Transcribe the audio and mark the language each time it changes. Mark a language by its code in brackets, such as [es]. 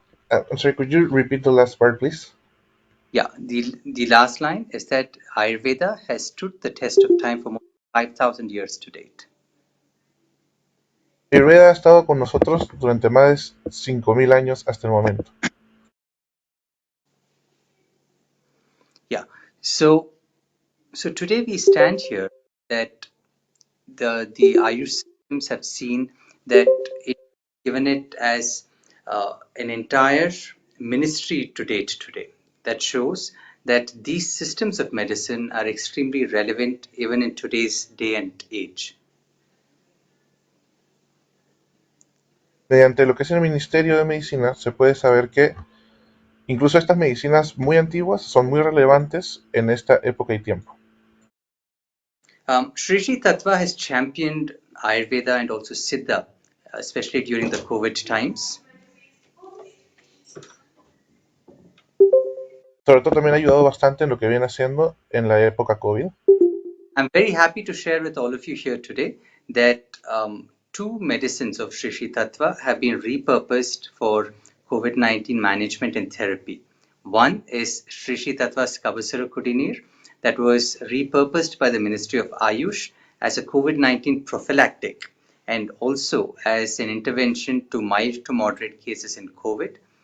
[en] I'm sorry, could you repeat the last part, please? Yeah, the last line is that Ayurveda has stood the test of time for more than 5,000 years to date. [es] Ayurveda ha estado con nosotros durante más de 5.000 años hasta el momento. [en] Yeah, so today we stand here that the Ayush systems have seen that it given it as an entire ministry to date today. That shows that these systems of medicine are extremely relevant even in today's day and age. [es] Mediante lo que es el Ministerio de Medicina se puede saber que incluso estas medicinas muy antiguas son muy relevantes en esta época y tiempo. [en] Sri Sri Tattva has championed Ayurveda and also Siddha, especially during the COVID times. [es] Sobre todo también ha ayudado bastante en lo que viene haciendo en la época COVID. [en] I'm very happy to share with all of you here today that two medicines of Sri Sri Tattva have been repurposed for COVID-19 management and therapy. One is Sri Sri Tattva's Kavasura Kudinir that was repurposed by the Ministry of Ayush as a COVID-19 prophylactic and also as an intervention to mild to moderate cases in COVID.